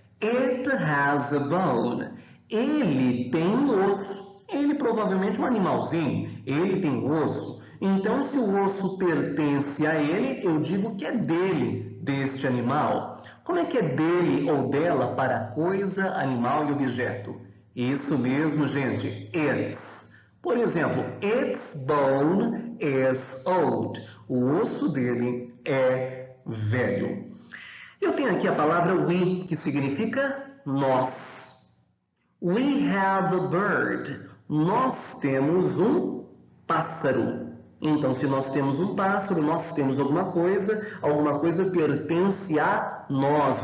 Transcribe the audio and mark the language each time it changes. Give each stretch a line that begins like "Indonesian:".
English: It has a bone.
Portuguese: Ele tem um osso. Ele provavelmente é um animalzinho. Ele tem osso. Então, se o osso pertence a ele, eu digo que é dele, deste animal. Como é que é dele ou dela para coisa, animal e objeto? Isso mesmo, gente. It's. Por exemplo,
English: its bone is old.
Portuguese: O osso dele é velho. Eu tenho aqui a palavra we, que significa nós.
English: We have a bird.
Portuguese: Nós temos um pássaro. Então, se nós temos um pássaro, nós temos alguma coisa pertence a nós.